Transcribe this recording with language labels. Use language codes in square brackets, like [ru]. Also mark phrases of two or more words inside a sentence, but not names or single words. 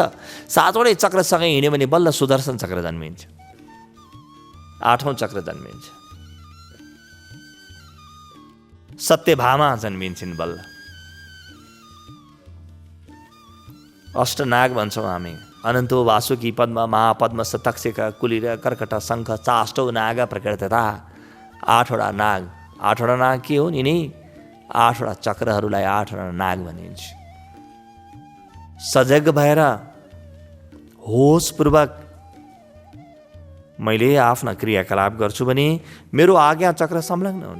[ne] 7वटै चक्र सँगै हिँड्यो भने बल्ल सुदर्शन चक्र जन्मिन्छ, 8औं चक्र जन्मिन्छ, सत्यभामा जन्मिन्छन् बल्ल। अष्टनाग भन्छौँ हामी। [sa] अनन्तो वासुकी पद्म महापद्म सतक्षक कुलिर कर्कट शङ्ख चाष्टौ नाग प्रकृतता। [ne] 8वटा नाग। 8वटा नाग के हुन्? यिनी 8वटा चक्रहरूलाई 8वटा नाग भनिन्छ। सजग भएर होसपूर्वक मैले आफ्ना क्रियाकलाप गर्छु भने मेरो आज्ञा चक्र संलग्न हुन्छ।